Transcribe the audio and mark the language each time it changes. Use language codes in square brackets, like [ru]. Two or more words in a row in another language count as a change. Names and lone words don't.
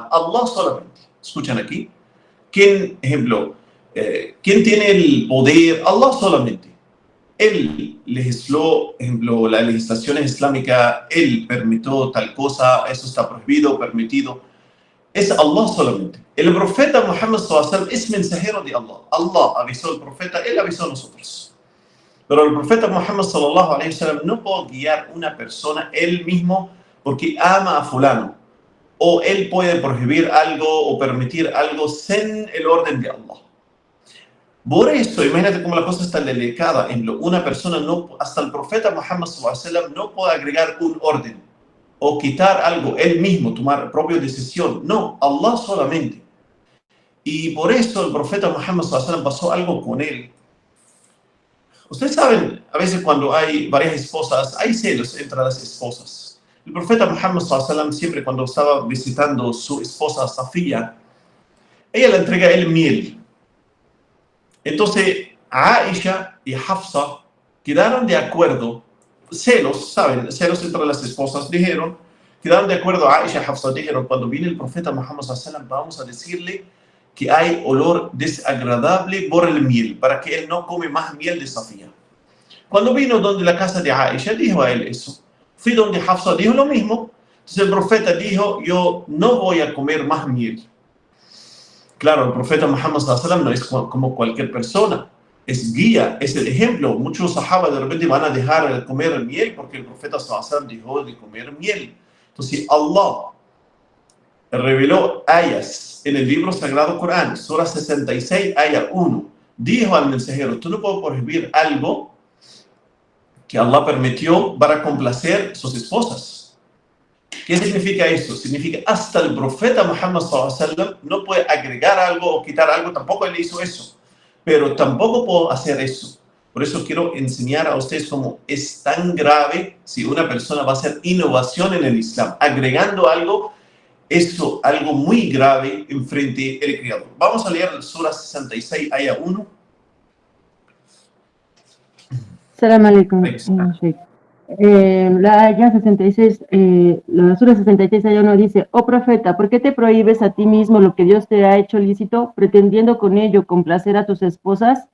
[es] Allah solamente. ¿Escuchan aquí? ¿Quién tiene el poder? Allah solamente. Él legisló, ejemplo, la legislación islámica, él permitió tal cosa, eso está prohibido, permitido. Es Allah solamente. El profeta Muhammad [ar] صلى الله عليه وسلم [es] es mensajero de Allah. Allah avisó al profeta, él avisó a nosotros. Pero el profeta Muhammad [ar] صلى الله عليه وسلم [es] no puede guiar a una persona él mismo porque ama a fulano. O él puede prohibir algo o permitir algo sin el orden de Allah. Por eso, imagínate cómo la cosa está delicada. Una persona, hasta el profeta Muhammad [ar] صلى الله عليه وسلم [es] no puede agregar un orden o quitar algo, él mismo, tomar propia decisión. No, Allah solamente. Y por eso el profeta Muhammad [ar] صلى الله عليه وسلم [es] pasó algo con él. Ustedes saben, a veces cuando hay varias esposas, hay celos entre las esposas. El profeta Muhammad [ar] صلى الله عليه وسلم [es] siempre cuando estaba visitando su esposa Safía, ella le entrega el miel. Entonces, Aisha y Hafsa quedaron de acuerdo, celos, ¿saben? Celos entre las esposas, quedaron de acuerdo, Aisha y Hafsa dijeron, cuando viene el profeta Muhammad [ar] صلى الله عليه وسلم, [es] vamos a decirle que hay olor desagradable por el miel, para que él no come más miel de Safía. Cuando vino donde la casa de Aisha, dijo a él eso. Fui donde Hafsa, dijo lo mismo. Entonces el profeta dijo, yo no voy a comer más miel. Claro, el profeta Muhammad [ar] صلى الله عليه وسلم [es] no es como cualquier persona, es guía, es el ejemplo. Muchos sahabas de repente van a dejar de comer miel porque el profeta [ar] صلى الله عليه وسلم [es] dejó de comer miel. Entonces Allah reveló ayas en el libro sagrado Corán, Sura 66, aya 1. Dijo al mensajero, tú no puedes prohibir algo que Allah permitió para complacer sus esposas. ¿Qué significa eso? Significa hasta el profeta Muhammad [ar] صلى الله عليه وسلم [es] no puede agregar algo o quitar algo, tampoco él hizo eso, pero tampoco puedo hacer eso. Por eso quiero enseñar a ustedes cómo es tan grave si una persona va a hacer innovación en el Islam, agregando algo, eso algo muy grave en frente del Creador. Vamos a leer el Sura 66, aya 1. [ar] سلام عليكم، شيخ. [es] La aya 66, la Sura 66, aya 1 dice, oh profeta, ¿por qué te prohíbes a ti mismo lo que Dios te ha hecho lícito, pretendiendo con ello complacer a tus esposas?